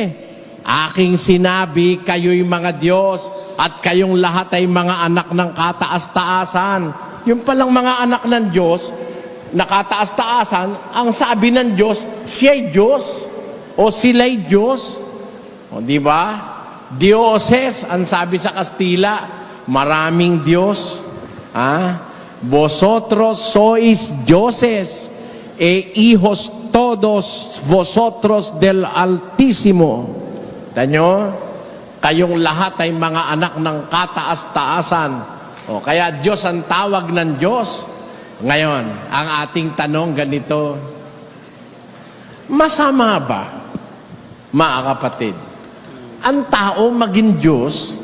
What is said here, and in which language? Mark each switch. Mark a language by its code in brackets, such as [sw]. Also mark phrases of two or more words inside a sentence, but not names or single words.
[tl] Aking sinabi, kayo'y mga Diyos, at kayong lahat ay mga anak ng kataas-taasan. Yung palang mga anak ng Diyos, na kataas-taasan, ang sabi ng Diyos, siya'y Diyos, o sila'y Diyos. Di ba? Dioses, ang sabi sa Kastila, maraming Diyos. [es] Vosotros sois dioses, hijos todos vosotros del Altísimo. [tl] Tanyo, kayong lahat ay mga anak ng kataas-taasan. Kaya Diyos ang tawag ng Diyos. Ngayon, ang ating tanong ganito, masama ba, mga kapatid, ang tao maging Diyos?